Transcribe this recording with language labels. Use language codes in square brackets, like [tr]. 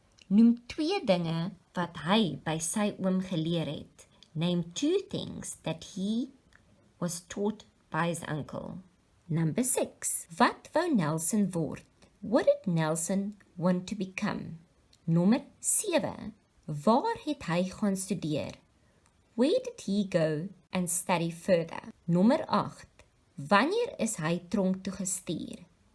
[af] Noem 2 dinge wat hy by sy oom geleer het. [en] Name 2 things that he was taught by his uncle. Number 6. [af] Wat wou Nelson word? [en] What did Nelson want to become? [af] Nommer 7. Waar het hy gaan studeer? [en] Where did he go and study further? [af] Nommer 8. Wanneer is hy tronk toe gestuur?